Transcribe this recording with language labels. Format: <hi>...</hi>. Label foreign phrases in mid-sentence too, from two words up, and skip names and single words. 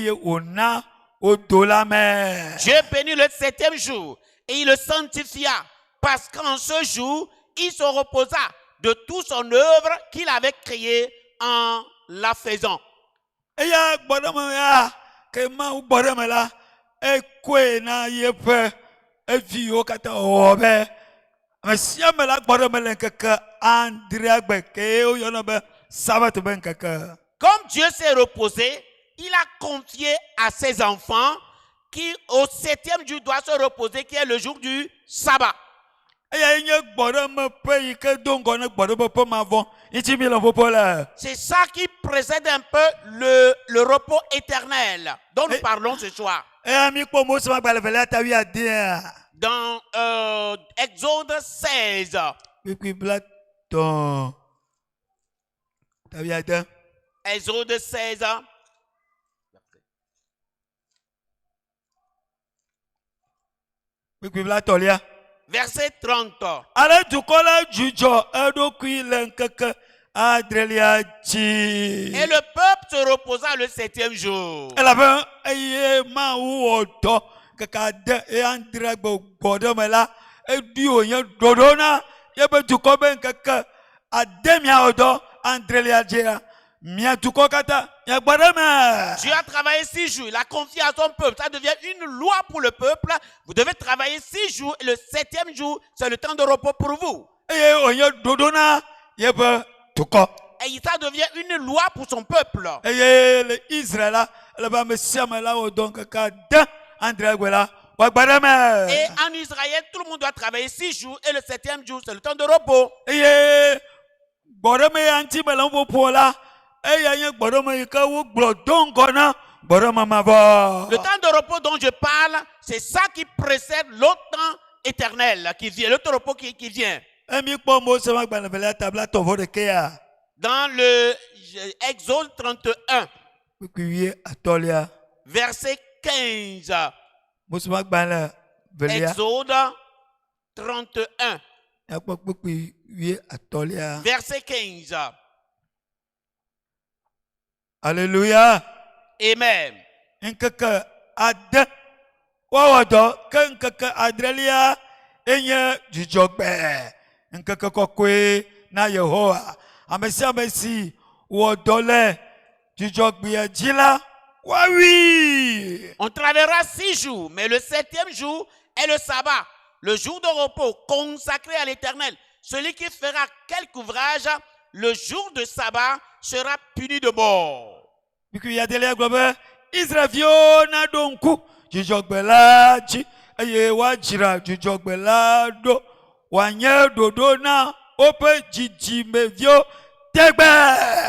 <fr>Dieu bénit le 7e jour et il le sanctifia parce qu'en ce jour, il se reposa de toute son œuvre qu'il avait créée en la faisant.</fr> <ee>Eya gbɔdɔme ya ke Mawu gbɔdɔme la ekoe na yeƒe eviwo katã wɔ be ame sia ame la gbɔdɔme le ŋkeke adrea gbe ke woyɔna be sabat be ŋkeke.</ee> <fr>Comme Dieu s'est reposé, il a confié à ses enfants qui au 7e jour doit se reposer, qui est le jour du sabbat.</fr> <ee>Eya nye gbɔdɔme ƒe yi ke do ŋgɔ ne gbɔdɔme ƒe mavɔ ŋuti mi le ƒoƒo le.</ee> <fr>C'est ça qui précède un peu le repos éternel dont nous parlons ce soir.</fr> <ee>Eya mi kpɔ Mose ƒe agbalẽ velia ta 11.</ee> <fr>Dans Exode 16.</fr> <ee>Kpikpi bla tɔn ta 11.</ee> <fr>Exode 16.</fr> <ee>Kpikpi bla tɔlia.</ee> <fr>Verset 30.</fr> <ee>Ale dukɔ la dzudzɔ eɖokui le ŋkeke adrelia dzi.</ee> <fr>Et le peuple se reposa le 7e jour.</fr> <ee>Elabe eye Mawu wɔ dɔ keke ade eye andre gbe gbɔɖeme la eɖi wònye ɖoɖo na yebe dukɔ be ŋkeke ade miawɔ dɔ andrelia dzia mia dukɔ katã mia gbɔɖeme.</ee> <fr>Dieu a travaillé 6 jours, il a confié à son peuple. Ça devient une loi pour le peuple. Vous devez travailler 6 jours et le 7e jour, c'est le temps de repos pour vous.</fr> <ee>Eye wònye ɖoɖo na yebe dukɔ.</ee> <fr>Et ça devient une loi pour son peuple.</fr> <ee>Eye le Israël la elebe ame sia ame la wɔ dɔ ŋkeke ade andre gbe la wɔ gbɔɖeme.</ee> <fr>Et en Israël, tout le monde doit travailler 6 jours et le 7e jour, c'est le temps de repos.</fr> <ee>Eye gbɔɖeme ya ŋuti me le ƒoƒo la eya nye gbɔɖeme yi ke wogblɔ do ŋgɔ na gbɔɖeme mavɔ.</ee> <fr>Le temps de repos dont je parle, c'est ça qui précède l'autre temps éternel qui vient, l'autre repos qui vient.</fr> <ee>Emi kpɔ Mose ƒe agbalẽ velia tabla tɔvɔ ɖekea.</ee> <fr>Dans le Exode 31,</fr> <ee>Kpikpi atɔlia.</ee> <fr>verset 15.</fr> <ee>Mose ƒe agbalẽ velia.</ee> <fr>Exode 31,</fr> <ee>Yakpɔ kpikpi atɔlia.</ee> <fr>verset 15. Alléluia. Amen.</fr> <ee>Ŋkeke ade woawɔ dɔ ke ŋkeke adrelia enye dzudzɔgbe. Ŋkeke kɔkɔe na Yehowa. Ame sia ame si wɔ dɔ le dzudzɔgbea dzi la woawui.</ee> <fr>On travaillera 6 jours, mais le 7e jour est le sabbat, le jour de repos consacré à l'Éternel. Celui qui fera quelque ouvrage le jour de sabbat sera puni de mort.</fr> <ee>Bikui adelia gblɔ be Israelviwo naɖo ŋku dzudzɔgbe la dzi eye woadzra dzudzɔgbe la ɖo wòanye ɖoɖo na woƒe dzidzimeviwo tegbe.</ee>